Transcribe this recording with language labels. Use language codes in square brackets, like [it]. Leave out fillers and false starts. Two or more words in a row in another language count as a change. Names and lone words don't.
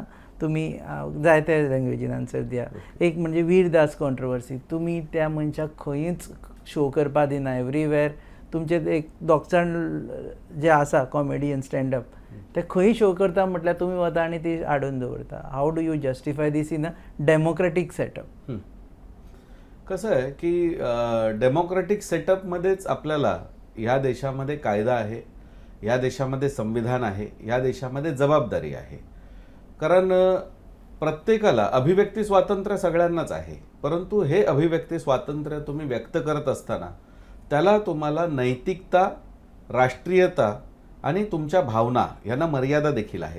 [kok] तुमी जायत्या लँग्वेजीन आन्सर दिया. एक म्हणजे वीरदास कॉन्ट्रोवर्सी, तुमी त्या मनशाक खंयच शो करपा दिना. एवरीवेर तुमचे एक दोगजाण जे आसा [en] comedian standup [kok] ते खंय शो करता म्हटल्यार तुमी वता आनी ती हाडून दवरता. [en] How do you justify this in a democratic setup? [mr] कसं आहे की डेमोक्रेटिक सेटअपमध्येच आपल्याला या देशामध्ये कायदा आहे, या देशामध्ये संविधान आहे, या देशामध्ये जबाबदारी आहे. कारण प्रत्येकाला अभिव्यक्ती स्वातंत्र्य सगळ्यांनाच आहे, परंतु हे अभिव्यक्ती स्वातंत्र्य तुम्ही व्यक्त करत असताना त्याला तुम्हाला नैतिकता, राष्ट्रीयता आणि तुमच्या भावना यांना मर्यादा देखील आहेत.